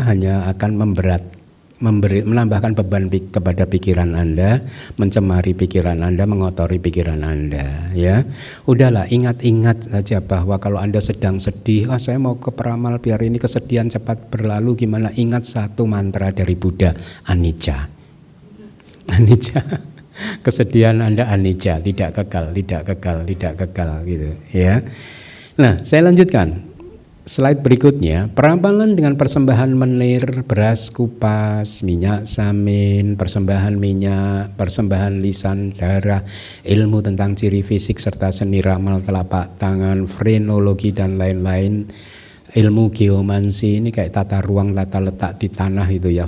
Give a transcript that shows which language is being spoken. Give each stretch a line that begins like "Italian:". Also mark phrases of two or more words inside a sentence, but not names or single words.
Indonesian: Hanya akan menambahkan beban kepada pikiran Anda, mencemari pikiran Anda, mengotori pikiran Anda, ya. Udahlah, ingat-ingat saja bahwa kalau Anda sedang sedih, saya mau ke peramal biar ini kesedihan cepat berlalu, gimana? Ingat satu mantra dari Buddha, anicca. Anicca. Kesedihan Anda anicca, tidak kekal, tidak kekal, tidak kekal, gitu, ya. Nah, saya lanjutkan. Slide berikutnya, peramalan dengan persembahan menir, beras kupas, minyak samin, persembahan minyak, persembahan lisan, darah, ilmu tentang ciri fisik serta seni ramal telapak tangan, frenologi dan lain-lain, ilmu geomansi, ini kayak tata ruang, tata letak di tanah itu, ya.